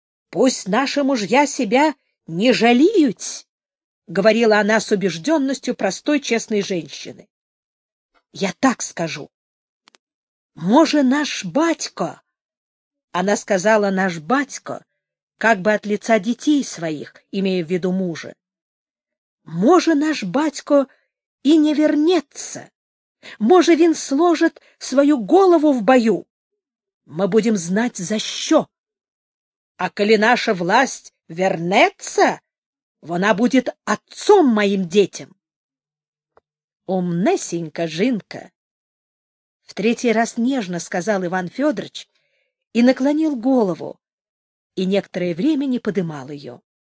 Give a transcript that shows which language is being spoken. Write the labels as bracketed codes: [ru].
[ru] «Пусть наши мужья себя не жалеют», — говорила она с убежденностью простой честной женщины. [uk] «Я так скажу. Може, наш батько...» [ru] Она сказала «наш батько», как бы от лица детей своих, имея в виду мужа. [uk] «Може, наш батько и не вернется. Може, він сложит свою голову в бою. [ru] Мы будем знать, за що. [uk] А коли наша власть вернется, вона будет отцом моим детям. Умнесенька, жинка! [ru] В третий раз нежно сказал Иван Федорович и наклонил голову, и некоторое время не подымал ее.